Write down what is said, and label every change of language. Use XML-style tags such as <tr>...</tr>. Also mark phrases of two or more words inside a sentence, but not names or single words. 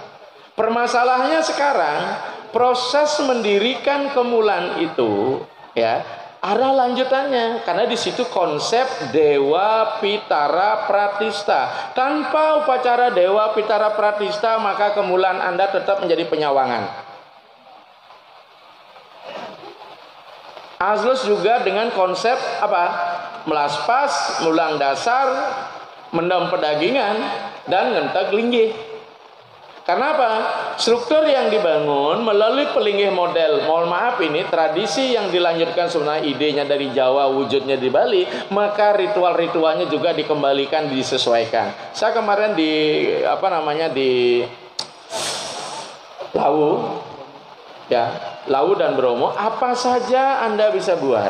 <id>Permasalahannya sekarang proses mendirikan kemulan itu ya ada lanjutannya, karena di situ konsep Dewa Pitara Pratista. Tanpa upacara Dewa Pitara Pratista, maka kemulan Anda tetap menjadi penyawangan. Azlus juga dengan konsep apa? Melaspas, mulang dasar, mendam pedagingan, dan ngentek linggih. Karena apa? Struktur yang dibangun melalui pelinggih model, mohon maaf ini tradisi yang dilanjutkan sebenarnya idenya dari Jawa, wujudnya di Bali, maka ritual-ritualnya juga dikembalikan, disesuaikan. Saya kemarin di di Lawu, ya, Lawu dan Bromo, apa saja Anda bisa buat.</id>